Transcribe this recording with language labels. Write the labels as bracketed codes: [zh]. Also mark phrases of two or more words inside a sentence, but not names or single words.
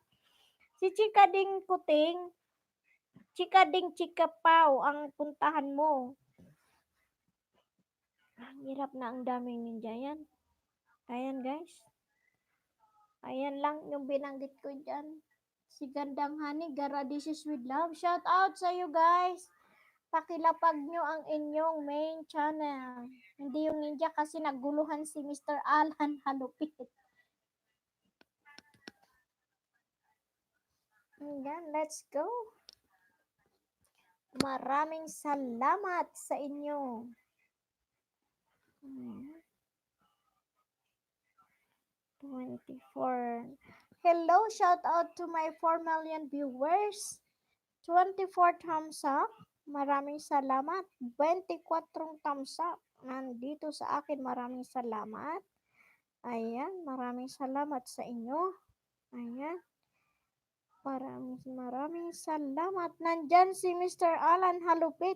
[tl] Si Chika Ding Kuting, Chika Ding Chika Pau ang puntahan mo. Ang hirap na, ang daming ninja yan. Ayan guys. Ayan lang yung binanggit ko dyan. Si Gandang Honey, Garadishes with Love. [en] Shout out [tl] sa [en] you guys. [tl] Pakilapag nyo ang inyong main channel. Hindi yung ninja kasi naguluhan si Mr. Alan Halupit. Ayan, [en] let's go. [tl] Maraming salamat sa inyo. Ayan. 24. [en] Hello, shout out to my 4 million viewers. 24 thumbs up. [tl] Maraming salamat. [en] 24 thumbs up. [tl] Nandito sa akin, maraming salamat. Ayan, maraming salamat sa inyo. Ayan. Maraming salamat. Nandyan si Mr. Alan Halupit.